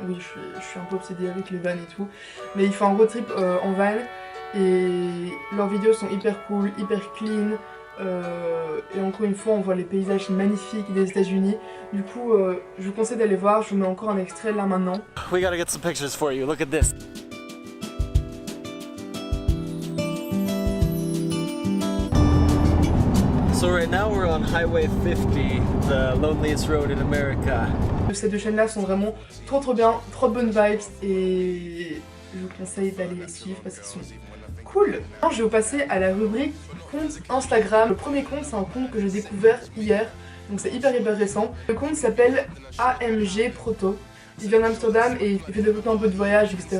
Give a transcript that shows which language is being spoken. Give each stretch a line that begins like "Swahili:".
French: Oui, je suis un peu obsédée avec les vans et tout, mais ils font un road trip en van et leurs vidéos sont hyper cool, hyper clean. Et encore une fois on voit les paysages magnifiques des États-Unis. Du coup je vous conseille d'aller voir, je vous mets encore un extrait là maintenant.
English: We gotta get some pictures for you, look at this. So right now we're on Highway 50, the loneliest road in America.
French: Ces deux chaînes-là sont vraiment trop bien, trop bonnes vibes et je vous conseille d'aller les suivre parce qu'ils sont cool. Maintenant, je vais vous passer à la rubrique compte Instagram. Le premier compte, c'est un compte que j'ai découvert hier, donc c'est hyper récent. Le compte s'appelle AMG Proto. Il vient d'Amsterdam et il fait des photos un peu de voyage, etc.